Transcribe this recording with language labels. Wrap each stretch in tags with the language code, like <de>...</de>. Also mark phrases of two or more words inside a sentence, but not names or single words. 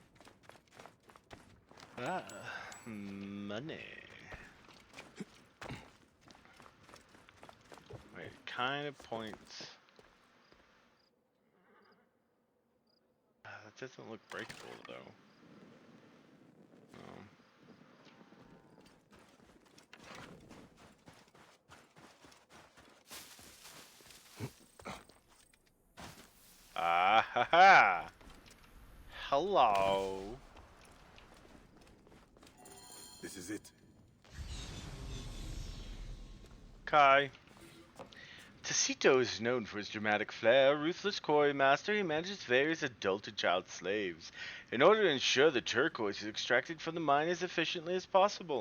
<en>Money. kind of points. That doesn't look breakable though. Ah ha ha! Hello. This is it. Kai. Tacito is known for his dramatic flair. Ruthless quarry master, he manages various adult and child slaves in order to ensure the turquoise is extracted from the mine as efficiently as possible.</en>